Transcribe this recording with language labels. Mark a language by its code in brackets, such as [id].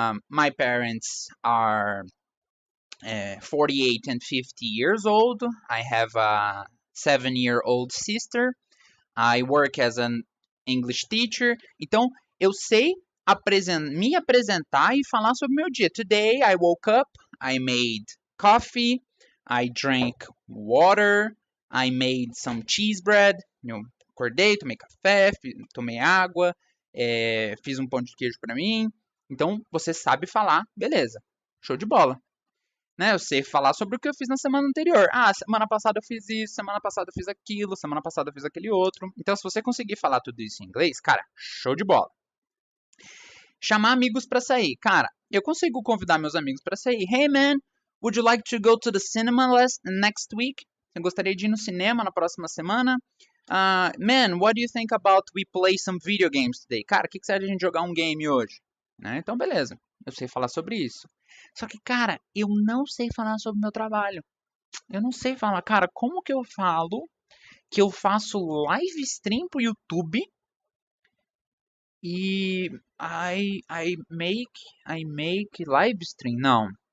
[en] My parents are 48 and 50 years old. I have a 7-year-old sister. I work as an English teacher. [pt] Então, eu sei me apresentar e falar sobre o meu dia. [en] Today, I woke up, I made coffee, I drank water, I made some cheese bread. [pt] Eu acordei, tomei café, tomei água, fiz um pão de queijo para mim. Então, você sabe falar, beleza. Show de bola. Né? Eu sei falar sobre o que eu fiz na semana anterior. Ah, semana passada eu fiz isso, semana passada eu fiz aquilo, semana passada eu fiz aquele outro. Então, se você conseguir falar tudo isso em inglês, cara, show de bola. Chamar amigos para sair. Cara, eu consigo convidar meus amigos para sair. [en] Hey man, would you like to go to the cinema next week? [pt] Eu gostaria de ir no cinema na próxima semana. [en] Man, what do you think about we play some video games today? [pt] Cara, o que você acha de a gente jogar um game hoje? Né? Então, beleza. Eu sei falar sobre isso. Só que, cara, eu não sei falar sobre o meu trabalho. Eu não sei falar, cara, como que eu falo que eu faço live stream pro YouTube e [en] I make live stream? [pt] Não.